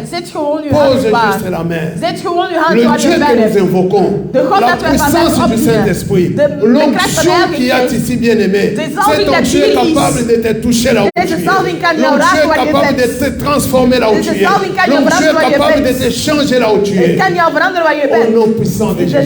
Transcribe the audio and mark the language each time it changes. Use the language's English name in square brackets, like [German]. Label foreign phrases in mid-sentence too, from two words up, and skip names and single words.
[Dutch] Zet gewoon je [French] Pose [Dutch] hand waar. [French] juste la main. [Dutch] Zet gewoon je hand [French] Le [Dutch] waar [French] Dieu [Dutch] je pijn [French] que [Dutch] hebt. [French] nous invoquons, la puissance du Saint-Esprit, l'onction qui a ici bien aimé, c'est ton Dieu capable de te toucher là où tu es. L'onction est capable de te transformer là où tu es. L'onction est capable de te changer là où tu es. Au nom puissant de Jésus.